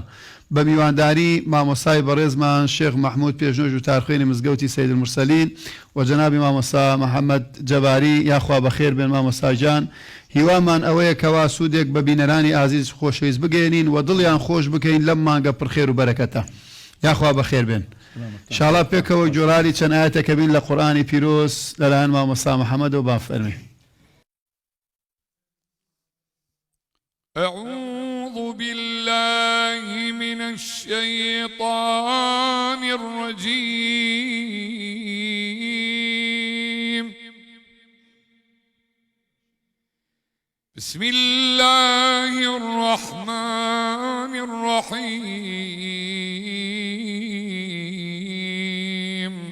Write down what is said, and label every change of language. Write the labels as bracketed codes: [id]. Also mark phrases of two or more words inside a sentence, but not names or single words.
[ckb] بە میوانداری مامۆسای بەڕێزمان شێخ محمود پێشنۆژ و تارخوێنی مزگەوتی سید المرسەلین و جەنابی مامۆسا محەممەد جەباری، یاخوا بەخێر بێن مامۆساجان. هیوامان ئەوەیە کەوا سوودێک بە بینەرانی ئازیز خۆشەویست بگەێنین و دڵیان خۆش بکەین لەم مانگە پڕخێر و بەرەکەتە. یاخوا بەخێر بێن. [ar] انشاءالله [ckb] پێکەوە جۆراری چەند ئاەتێکە بین لە قورئانی پیرۆز لەلایەن مامۆسا محەممەد و بافەرمی. [ar] أعوذ بالله من الشيطان الرجيم. بسم الله الرحمن الرحيم.